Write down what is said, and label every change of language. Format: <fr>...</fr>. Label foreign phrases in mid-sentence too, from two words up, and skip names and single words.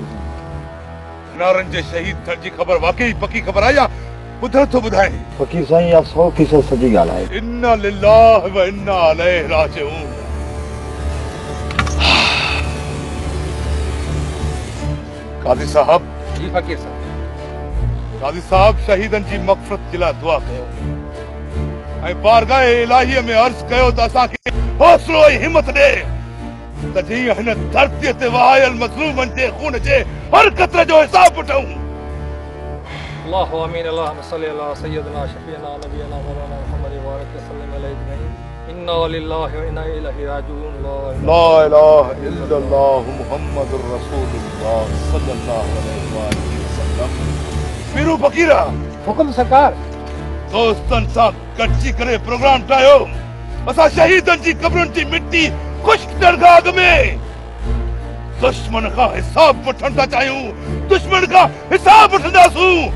<sd>नारन जे शहीद थियण जी ख़बर वाकई पक्की ख़बर आहे या ॿुधण थो ॿुधाए फकीर साईं आप 100% सच्ची ॻाल्हि आहे</sd> <ar>إنا لله وإنا إليه راجعون</ar> <sd>काज़ी साहब जी फ़कीर साहब। काज़ी साहब शहीदनि जी मग़फ़िरत जे लाइ दुआ कयो ऐं बारगाह इलाहीअ में अर्ज़ कयो त असांखे हौसलो ऐं हिमत ॾे त जीअं हिन धरतीअ ते वहायल मज़लूमनि जे खून जे हर क़तरे जो हिसाब वठूं</sd> <ar>الله آمين اللهم صل على سيدنا شفيعنا نبينا مولانا محمد وآله وسلم عليه إنا لله وإنا إليه راجعون لا إله إلا الله محمد رسول الله صلى الله عليه وسلم</ar> <sd>पीरू फकीरा हुकुम सरकार दोस्तन सां गॾिजी करे प्रोग्राम ठाहियो असां शहीदनि जी क़बरुनि जी मिटी खुश्क दरगाह में दुश्मन खां हिसाब वठण था चाहियूं दुश्मन खां हिसाब वठंदासूं</sd>